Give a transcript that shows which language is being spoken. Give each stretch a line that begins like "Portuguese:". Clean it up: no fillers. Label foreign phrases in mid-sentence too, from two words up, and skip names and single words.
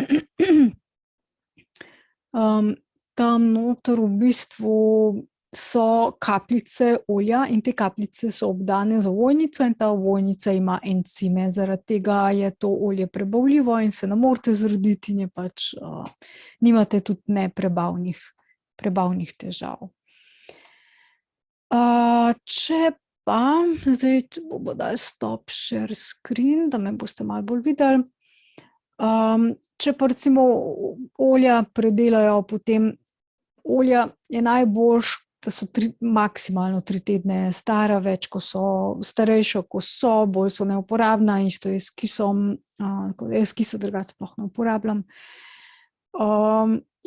Slovenian: v bistvu so kapljice olja in te kapljice so obdane z ovojnico in ta ovojnica ima encime, zaradi tega je to olje prebavljivo in se ne morete zrediti in je pač, nimate tudi prebavnih težav. Če pa, zdaj bomo dali
English: stop share screen,
Slovenian: da me boste malo bolj videli. Če pa recimo olja predelajo, potem olja je najboljše, da so maksimalno 3 tedne stara, več, ko so starejša, ko so, bolj so neuporabna, isto je s kisom, kisa drugače sploh ne uporabljam.